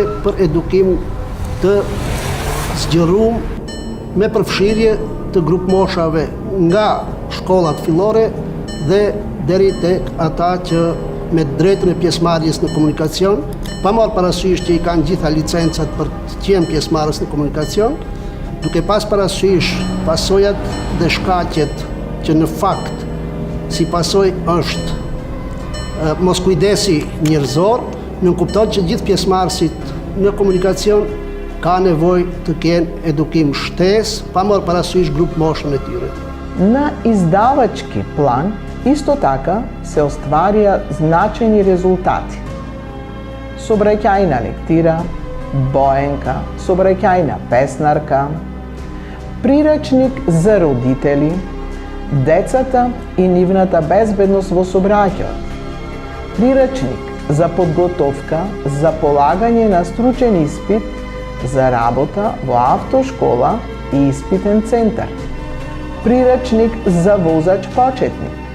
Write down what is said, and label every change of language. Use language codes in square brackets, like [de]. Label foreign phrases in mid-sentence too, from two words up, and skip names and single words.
[sq] për edukim të zgjerum me përfshirje të grup moshave nga shkollat fillore dhe deri tek ata që me drejtën e pjesëmarrjes në komunikacion, pa marrë parasysh që I kanë gjitha licencat për të qenë pjesëmarrës në komunikacion, duke pas parasysh pasojat dhe shkaqet që në fakt si pasojë është moskujdesi njerëzor, nuk kupton që gjithë pjesëmarrësit në komunikacion ka nevojë të kenë edukim shtesë, pa marrë parasysh grup moshën e tyre. [mk] На издавачки план исто така се остварија значајни резултати. Сообраќајна лектира, боенка, сообраќајна песнарка, прирачник за родители, децата и нивната безбедност во сообраќајот, прирачник за подготовка за полагање на стручен испит за работа во автошкола и испитен центар, прирачник за возач почетник,